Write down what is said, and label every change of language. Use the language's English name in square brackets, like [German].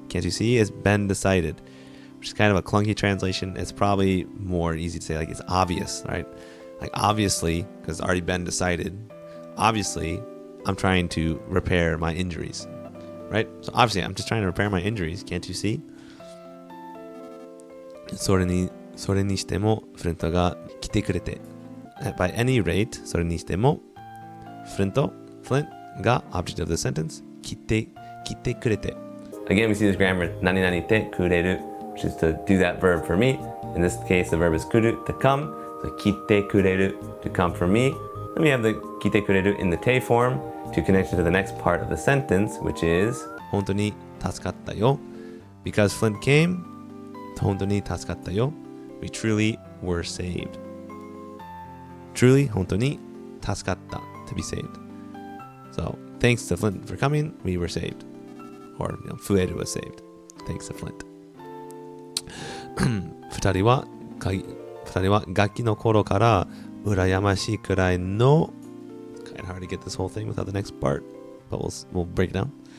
[English] It's been decided. Which is kind of a clunky translation. It's probably more easy to say, like, it's obvious, right? Like, obviously, because it's already been decided. Obviously, I'm trying to repair my injuries, right? So obviously, I'm just trying to repair my injuries. Can't you see? [Japanese] それにしてもフレントが来てくれて [English] by any rate それにしてもフレント Flint が object of the sentence 来てくれて Again, we see this grammar 何々てくれる which is to do that verb for me. In this case, the verb is 来る to come. So 来てくれる to come from me. Then we have the 来てくれる in the te form to connect it to the next part of the sentence, which is [Japanese] 本当に助かったよ [English] because Flint came 本当に助かったよ we truly were saved. Truly, 本当に助かった to be saved. So, thanks to Flint for coming, we were saved. Or, Fueru was saved. Thanks to Flint. [Japanese] 二人はガキの頃から羨ましいくらいの [English] kind of hard to get this whole thing without the next part, but we'll break it down.